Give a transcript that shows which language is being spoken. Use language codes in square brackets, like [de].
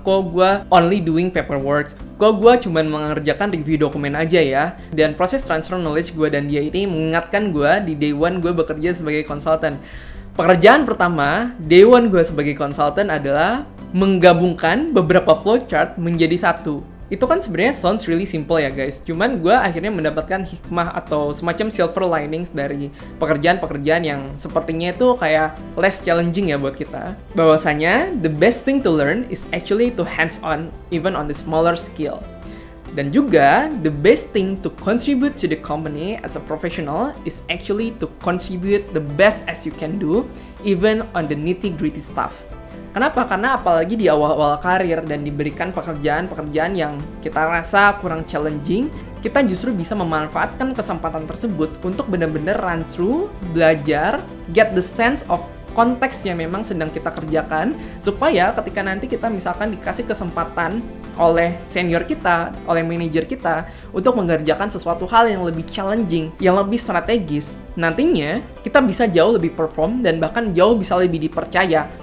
[id] Kok gue [en] only doing paperwork? [id] Kok gue cuman mengerjakan review dokumen aja ya? Dan proses transfer knowledge gue dan dia ini mengingatkan gue di day one gue bekerja sebagai konsultan. Pekerjaan pertama, day one gue sebagai konsultan adalah menggabungkan beberapa flowchart menjadi satu. Itu kan sebenarnya [en] sounds really simple [id] ya guys. Cuman gue akhirnya mendapatkan hikmah atau semacam silver linings dari pekerjaan-pekerjaan yang sepertinya itu kayak less challenging ya buat kita. [en] Bahwasanya the best thing to learn is actually to hands on even on the smaller scale. [id] Dan juga [en] the best thing to contribute to the company as a professional is actually to contribute the best as you can do even on the nitty-gritty stuff. [id] Kenapa? Karena apalagi di awal-awal karir dan diberikan pekerjaan-pekerjaan yang kita rasa kurang challenging, kita justru bisa memanfaatkan kesempatan tersebut untuk benar-benar run through, belajar, [en] get the sense of [id] konteks yang memang sedang kita kerjakan, supaya ketika nanti kita misalkan dikasih kesempatan oleh senior kita, oleh manajer kita untuk mengerjakan sesuatu hal yang lebih challenging, yang lebih strategis, nantinya kita bisa jauh lebih perform dan bahkan jauh bisa lebih dipercaya.